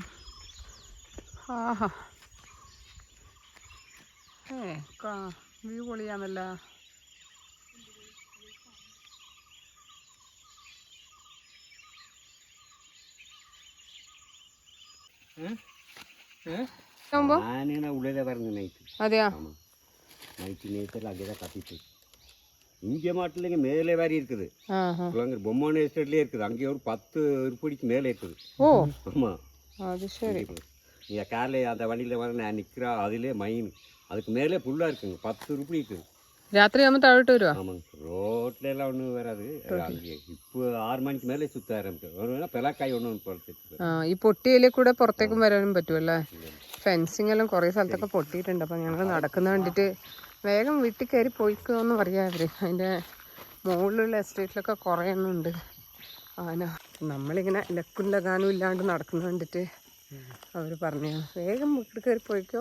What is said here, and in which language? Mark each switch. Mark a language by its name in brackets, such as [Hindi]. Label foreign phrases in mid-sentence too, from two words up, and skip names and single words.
[Malayalam] ആഹാ, വ്യൂ പൊളിയാന്നല്ല. അതെയാ, [Tamil] இங்கே மாட்டில் மேலே வேற இருக்குது. பொம்மான எஸ்டேட்லேயே இருக்குது. அங்கே ஒரு 10 உருப்படிக்கு மேலே இருக்குது. ஓ ஆமாம், அது சரி. நீங்கள் காலையில் அந்த வண்டியில் வர நான் நிற்கிறா, அதிலே மைன் அதுக்கு மேலே ஃபுல்லாக இருக்குங்க. 10 உருப்படி இருக்குது. [Malayalam] രാത്രി ആകുമ്പോൾ താഴോട്ട് വരുവാ? [Tamil] ஆமாங்க, ரோட்லலாம் ஒன்றும் வராது. அங்கே இப்போ 6 மணிக்கு மேலே சுற்ற ஆரம்பிக்கும். [Malayalam] പിളക്കായി ഒന്നും പുറത്തേക്ക്. ഈ പൊട്ടിയിലെ കൂടെ പുറത്തേക്കും വരാനും പറ്റുമല്ലേ? ഫെൻസിങ് എല്ലാം കുറേ സ്ഥലത്തൊക്കെ പൊട്ടിയിട്ടുണ്ട്. അപ്പം ഞങ്ങൾ നടക്കുന്ന കണ്ടിട്ട് വേഗം വീട്ടിൽ കയറി പോയിക്കോന്ന് പറയാ അവർ. അതിൻ്റെ മുകളിലുള്ള എസ്റ്റേറ്റിലൊക്കെ കുറേ എണ്ണം ഉണ്ട് ആന. നമ്മളിങ്ങനെ ലക്കും ലഗാനും ഇല്ലാണ്ട് നടക്കുന്ന കണ്ടിട്ട് അവർ പറഞ്ഞു വേഗം വീട്ടിൽ കയറി പോയിക്കോ.